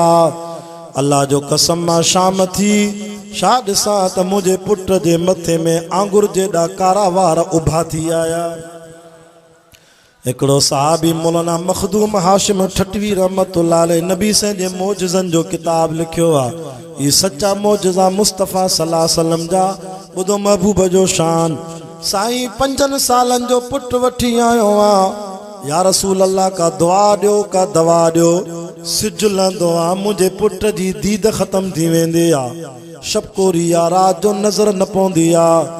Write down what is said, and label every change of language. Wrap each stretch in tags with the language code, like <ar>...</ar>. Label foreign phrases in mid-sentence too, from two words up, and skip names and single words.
<sd>अल्लाह जो कसम मां शाम थी छा ॾिसां त मुंहिंजे पुट जे मथे में आंगुर जेॾा कारा वार उभा थी आया। हिकिड़ो सहाबी मौलाना मखदूम हाशिम ठटवी</sd> <ar>رحمة الله عليه</ar> <sd>नबी से जे मौजज़नि जो किताब लिखियो आहे।</sd> <ur>یہ سچا معجزہ</ur> <sd>मुस्तफ़ा</sd> <ar>صلى الله عليه وسلم</ar> <sd>जा। ॿुधो महबूब जो शान। साईं 5 सालनि जो पुट वठी आयो आहे।</sd> <ar>يا رسول الله</ar> <sd>का दुआ ॾियो का दवा ॾियो। सिज लहंदो आहे मुंहिंजे पुट जी दीद ख़त्म थी वेंदी आहे। शबकोरी या रात जो नज़र न पवंदी आहे।</sd>